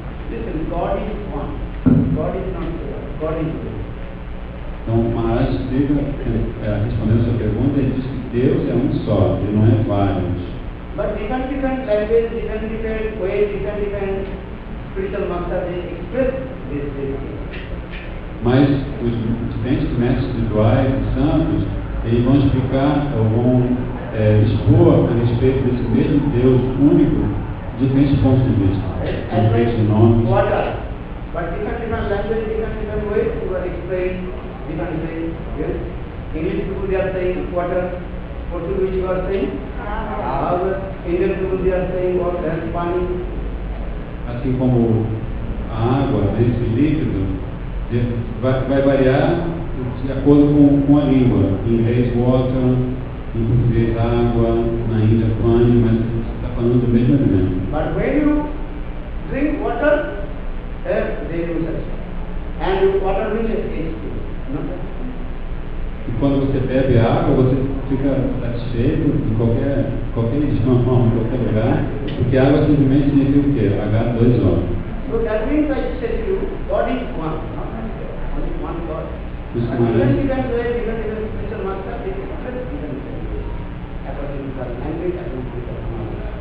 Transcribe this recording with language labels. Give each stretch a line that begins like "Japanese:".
English: Listen, God is one. God is not one. God is one.
Portuguese: Então, Maharaj explica, respondendo a sua pergunta, ele diz que Deus é um só, ele não é vários.
English: But different language, different ways, different spiritual masters, they express this.
Portuguese: Mas os diferentes mestres espirituais e santos, eles vão explicar, ou vão expor a respeito desse mesmo Deus único, diferentes pontos de vista, diferentes nomes.
English: Water. But different language, different ways to explain different ways. Yes? English people they are saying water, Portuguese people are saying
Portuguese: água,
English: Indian people they are saying water, pani.
Portuguese: Assim como a água, esse líquido, vai variar de acordo com a língua. Em inglês, water, em português, água, na Índia, pane, mas está falando do mesmo alimento.
English: But when you drink water, they use it. And water will taste.
Portuguese: E quando você bebe água, você fica satisfeito em qualquer idioma, em qualquer lugar, porque água simplesmente significa o quê? H2O.
English: So that means I said to you, God is one. Only one God.
Portuguese: Isso
English: And
Portuguese: não é?
English: different way, different spiritual master, they express different ways. According to the language, according to the knowledge.